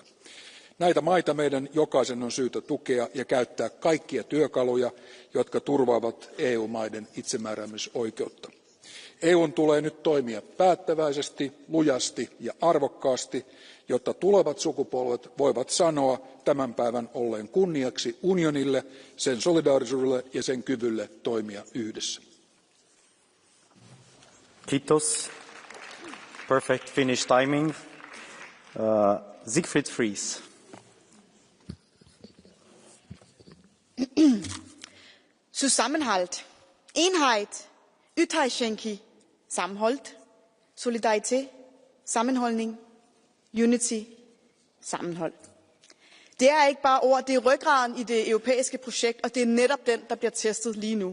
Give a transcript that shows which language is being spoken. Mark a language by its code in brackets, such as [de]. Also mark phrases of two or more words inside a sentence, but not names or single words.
[fi] Näitä maita meidän jokaisen on syytä tukea ja käyttää kaikkia työkaluja, jotka turvaavat EU-maiden itsemääräämisoikeutta. EUn tulee nyt toimia päättäväisesti, lujasti ja arvokkaasti, jotta tulevat sukupolvet voivat sanoa tämän päivän olleen kunniaksi unionille, sen solidaarisuudelle ja sen kyvylle toimia yhdessä. Kiitos. [en] Perfect Finnish timing. Siegfried Fries. [de] Zusammenhalt, Einheit, [da] Ytterschenki, sammenhold, solidaritet, sammenholdning, unity, sammenhold. Det er ikke bare ord, det er ryggraden i det europæiske projekt, og det er netop den, der bliver testet lige nu.